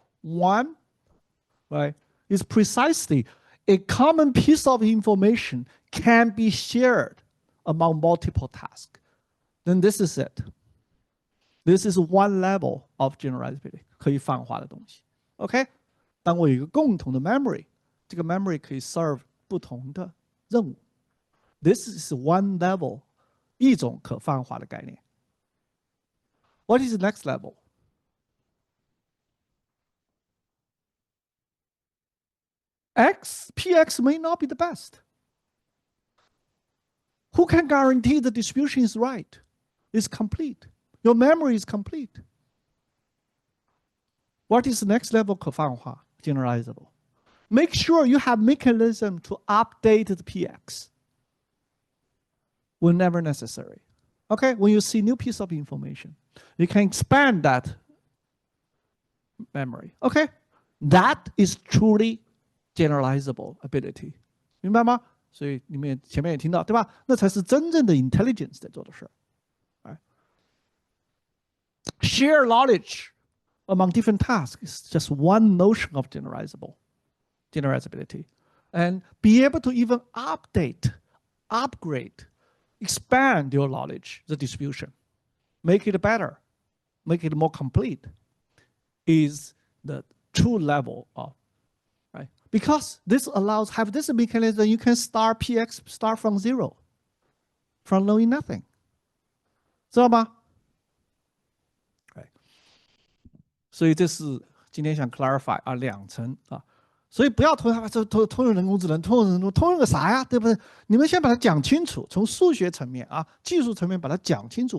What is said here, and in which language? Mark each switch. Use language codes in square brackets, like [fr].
[en] One, right, is precisely a common piece of information can be shared among multiple tasks. Then this is it. This is one level of generalizability, [zh] 可以泛化的东西。 OK， 当我有一个共同的 memory， 这个 memory 可以 serve 不同的任务。 [en] This is one level， [zh] 一种可泛化的概念。 [en] What is the next level? PX may not be the best. Who can guarantee the distribution is right? Is complete. Your memory is complete. What is the next level [zh] 可泛化 [en] generalizable? Make sure you have mechanism to update the PX whenever necessary. Okay, when you see new piece of information, you can expand that memory. Okay, that is truly generalizable ability. [zh] 明白吗？所以你们前面也听到，对吧？那才是真正的 intelligence 在做的事。 [en] Right? Share knowledge among different tasks is just one notion of generalizability. And be able to even update, upgrade, expand your knowledge, the distribution, make it better, make it more complete, is the true level of, right? Because this allows, have this mechanism, you can start PX, start from 0, from knowing nothing. [zh] 知道吗？所以这是今天想 clarify 啊，2层啊，所以不要通用人工智能，通用个啥呀，对不对？你们先把它讲清楚，从数学层面啊，技术层面把它讲清楚。